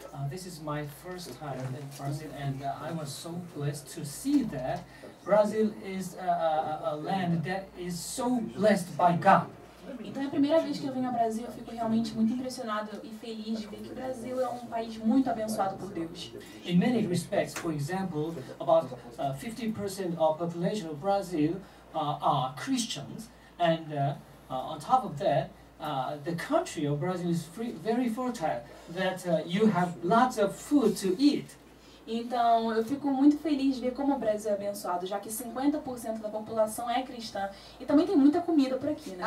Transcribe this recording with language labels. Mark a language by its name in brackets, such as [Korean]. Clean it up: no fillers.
[English] This is my first time in Brazil, and I was so blessed to see that Brazil is a land that is so blessed by God. [Portuguese] Então é a primeira vez que eu venho ao Brasil, eu fico realmente muito impressionado e feliz de ver que o Brasil é um país muito abençoado por Deus. [English] In many respects, for example, about 50% of population of Brazil are Christians, and on top of that, the country of Brazil is very fertile, that you have lots of food to eat. [Portuguese] Então, eu fico muito feliz de ver como o Brasil é abençoado, já que 50% da população é cristã e também tem muita comida por aqui, né?